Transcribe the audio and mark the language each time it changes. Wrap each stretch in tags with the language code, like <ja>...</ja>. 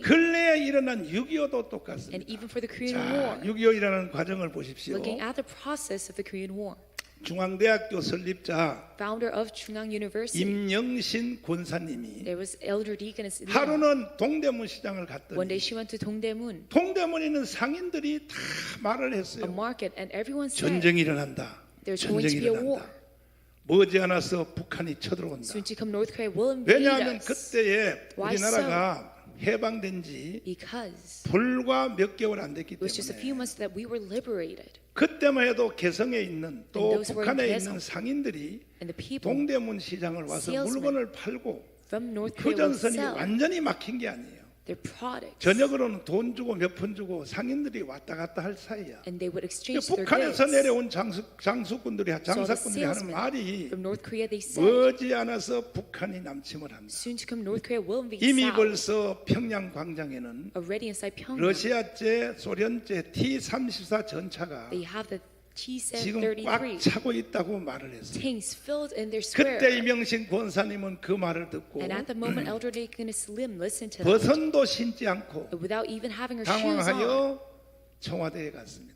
<ko>근래에 일어난 6.25도 똑같습니다.</ko> <en>And even for the Korean</en> <ko>자,</ko> <en>War,</en> <ko>6.25 일어나는 과정을 보십시오.</ko> <en>looking at the process of the Korean War,</en> <ko>중앙대학교 설립자</ko> <en>founder of Chungang University,</en> <ko>임영신 권사님이</ko> <en>there was elder deaconess Lim.</en> <ko>하루는 동대문 시장을</ko> <en>One</en> <ko>갔더니</ko> <en>day she went to Dongdaemun,</en> <ko>동대문에 있는 상인들이 다 말을</ko> <en>a</en> <ko>했어요.</ko> <en>market, and everyone said</en> <ko>전쟁이 일어난다.</ko> <en>there's going</en> <ko>전쟁이</ko> <en>to be a war.</en> <ko>일어난다. 머지않아서 북한이 쳐들어온다.</ko> <en>Soon to come, North Korea will invade</en> <ko>왜냐하면</ko> <en>us.</en> <ko>그때에</ko> <en>Why</en> <ko>우리나라가 해방된 지</ko> <en>Because</en> <ko>불과 몇 개월 안 됐기</ko> <en>it was just a few</en> <ko>때문에</ko> <en>months that we were liberated,</en> <ko>그때만 해도 개성에 있는 또</ko> <en>And those who were in</en> <ko>북한에 개성, 있는 상인들이</ko> <en>and the people</en> <ko>동대문 시장을 와서</ko> <en>salesmen</en> <ko>물건을 팔고</ko> <en>from North Korea would</en> <ko>휴전선이</ko> <en>sell</en> <ko>완전히 막힌 게 아니에요.</ko> <en>their products,</en> <ko>저녁으로는 돈 주고 몇 푼 주고 상인들이 왔다 갔다 할 사이야.</ko> <en>and they would exchange their</en> <ko>북한에서</ko> <en>goods.</en> <ko>내려온 장사꾼들이</ko> <en>So the</en> <ko>하는</ko> <en>salesmen</en> <ko>말이</ko> <en>from North Korea, they said,</en> <ko>머지않아서 북한이 남침을 한다.</ko> <en>soon to come, North Korea will invade</en> <ko>이미</ko> <en>South.</en> <ko>벌써 평양 광장에는</ko> <en>Already inside Pyongyang,</en> <ko>러시아제, 소련제 T-34 전차가</ko> <en>they have the</en> <ko>지금</ko> <en>T-733</en> <ko>꽉 차고 있다고 말을 했어요.</ko> <en>tanks filled in their</en> <ko>그때</ko> <en>square.</en> <ko>이명신 권사님은 그 말을 듣고</ko> <en>And at the moment, Elder Deaconess Lim listened to that,</en> <ko>버선도 신지 않고</ko> <en>but without even having her shoes on,</en> <ko>당황하여 청와대에 갔습니다.</ko>